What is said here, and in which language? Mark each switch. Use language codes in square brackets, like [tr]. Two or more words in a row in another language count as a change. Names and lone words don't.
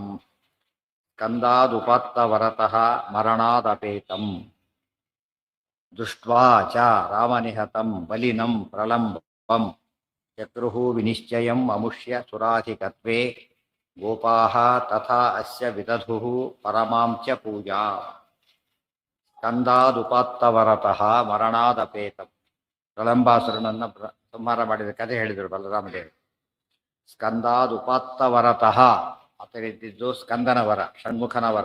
[sa] ಸ್ಕಂದಾದುಪಾತ್ತವರತಃ ಮರಣಾದಪೇತಂ ದೃಷ್ಟ್ವಾ ಚ ರಾಮನಿಹತಂ ಬಲಿನಂ ಪ್ರಲಂಬಂ ಚಕ್ರುಃ ವಿನಿಶ್ಚಯಂ ಅಮುಷ್ಯ ಸುರಾಧಿಕತ್ವೇ ಗೋಪಾಃ ತಥಾ ಅಸ್ಯ ವಿದಧುಃ ಪರಮಾಂ ಚ ಪೂಜಾಂ. ಸ್ಕಂದಾದುಪಾತ್ತವರತಃ ಮರಣಾದಪೇತಂ. [kn] ಪ್ರಲಂಬಾಸುರನನ್ನು ಸಂಹಾರ ಮಾಡಿದ ಕಥೆ ಹೇಳಿದರು ಬಲರಾಮದೇವರು. ಸ್ಕಂದಾದುಪಾತ್ತವರತಃ ಆತನಿದ್ದು ಸ್ಕಂದನ ವರ, ಷಣ್ಮುಖನ ವರ.